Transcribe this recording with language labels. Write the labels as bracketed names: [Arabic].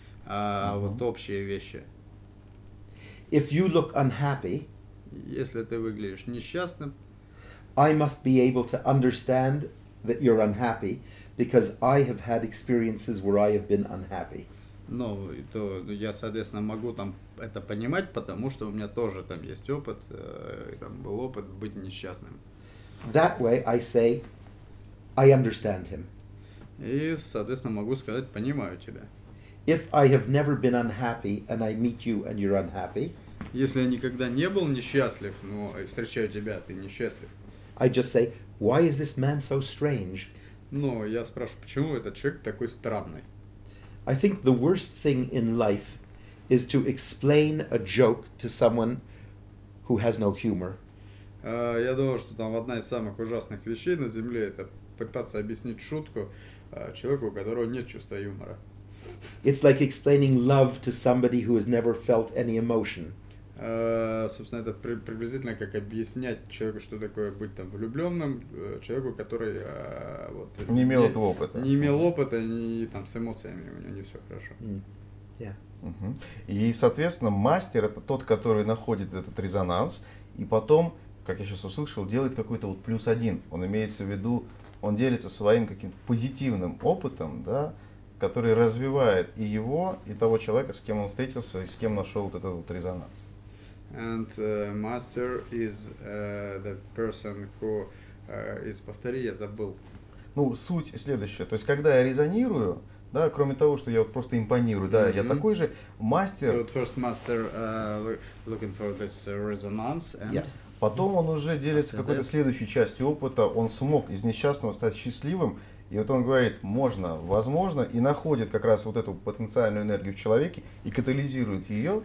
[Russian] а вот общие вещи. [English] If you look unhappy, [Russian] Если ты выглядишь несчастным, [English] I must be able to understand that you're unhappy because I have had experiences where I have been unhappy. [Russian] ну, то я, соответственно, могу там это понимать, потому что у меня тоже там есть опыт, там был опыт быть несчастным. [English] That way I say, I understand him. [Russian] И, соответственно, могу сказать, понимаю тебя. [English] If I have never been unhappy and I meet you and you're unhappy, [Russian] Если я никогда не был несчастлив, но встречаю тебя, а ты несчастлив, [English] I just say, why is this man so strange? [Russian] но я спрашиваю, почему этот человек такой странный? [English] I think the worst thing in life is to explain a joke to someone who has no humor. [Russian] Я думаю, что там одна из самых ужасных вещей на Земле — это пытаться объяснить шутку человеку, у которого нет чувства юмора. [English] It's like explaining love to somebody who has never felt any emotion. [Russian] Собственно, это приблизительно как объяснять человеку, что такое быть там влюбленным, человеку, который вот, Не имел этого опыта. Не имел опыта, не там с эмоциями у него не все хорошо. [English] Yeah. Мгм. [Russian] И, соответственно, мастер это тот, который находит этот резонанс, и потом, как я сейчас услышал, делает какой-то вот плюс один. Он имеется в виду, он делится своим каким-то позитивным опытом, да, который развивает и его, и того человека, с кем он встретился, и с кем нашел вот этот вот резонанс. [English] And master is the person who is, [Russian] повтори, я забыл. Ну, суть следующая. То есть, когда я резонирую, да, кроме того, что я вот просто импонирую, да, я такой же мастер. [English] So at first master looking for this resonance, and Yeah. [Russian] Потом он уже делится какой-то следующей частью опыта, он смог из несчастного стать счастливым, и вот он говорит, можно, возможно, и находит как раз вот эту потенциальную энергию в человеке и катализирует ее,